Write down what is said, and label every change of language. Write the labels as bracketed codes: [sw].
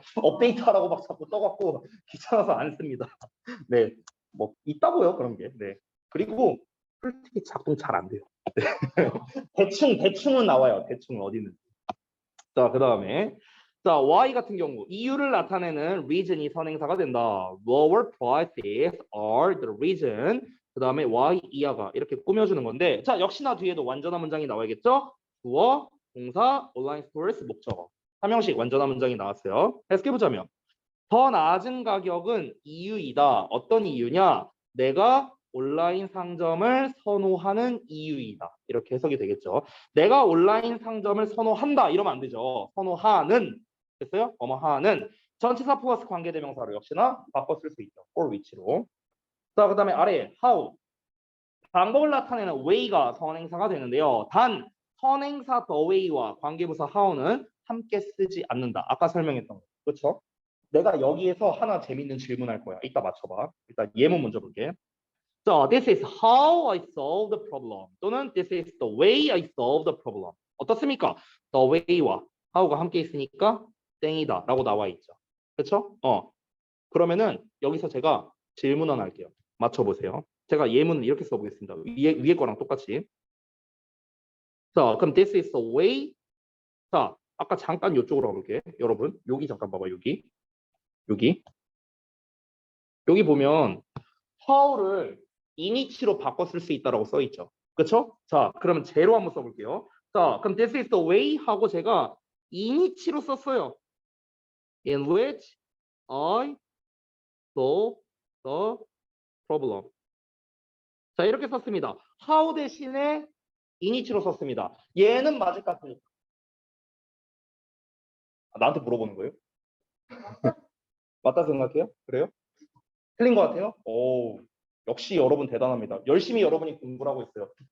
[ko] 업데이트하라고 막 자꾸 떠갖고 귀찮아서 안 씁니다. 네, 뭐 있다고요 그런 게. 네. 그리고 솔직히 작동 잘 안 돼요. 네. 대충은 나와요. 대충은 어디는. 자, 그다음에 자, Y 같은 경우 이유를 나타내는 reason이 선행사가 된다. [en] Lower prices are the reason. [ko] 그다음에 Y 이하가 이렇게 꾸며주는 건데, 자, 역시나 뒤에도 완전한 문장이 나와야겠죠? 주어, 동사, 온라인 스토어스, 목적어. 삼형식 완전한 문장이 나왔어요. 해석해보자면 더 낮은 가격은 이유이다. 어떤 이유냐? 내가 온라인 상점을 선호하는 이유이다. 이렇게 해석이 되겠죠. 내가 온라인 상점을 선호한다. 이러면 안 되죠. 선호하는. 됐어요? 하는. 전치사 플러스 관계대명사로 역시나 바꿔 쓸 수 있죠. or 위치로. 자, 그 다음에 아래 how. 방법을 나타내는 way가 선행사가 되는데요. 단 선행사 the way와 관계부사 how는 함께 쓰지 않는다. 아까 설명했던 거. 그렇죠? 내가 여기에서 하나 재밌는 질문할 거야. 이따 맞춰봐. 일단 예문 먼저 볼게. [en] So, this is how I solve the problem. [ko] 또는 [en] this is the way I solve the problem. 어떻습니까? [ko] The way와 how가 함께 있으니까 땡이다 라고 나와 있죠. 그렇죠? 그러면은 여기서 제가 질문 하나 할게요. 맞춰보세요. 제가 예문을 이렇게 써보겠습니다. 위에 거랑 똑같이. 자, 그럼 [en] this is the way. [ko] 자, 아까 잠깐 이쪽으로 가볼게. 여러분, 여기 잠깐 봐봐. 여기 보면 how를 이니치로 바꿔 쓸 수 있다라고 써 있죠. 그렇죠? 자, 그러면 제로 한번 써볼게요. 자, 그럼 [en] this is the way [ko] 하고 제가 이니치로 썼어요. [en] In which I solve the problem. [ko] 자, 이렇게 썼습니다. how 대신에 이니치로 썼습니다. 얘는 맞을 것 같아요. 나한테 물어보는 거예요? 맞다 생각해요? 그래요? 틀린 것 같아요? 오, 역시 여러분 대단합니다. 열심히 여러분이 공부를 하고 있어요.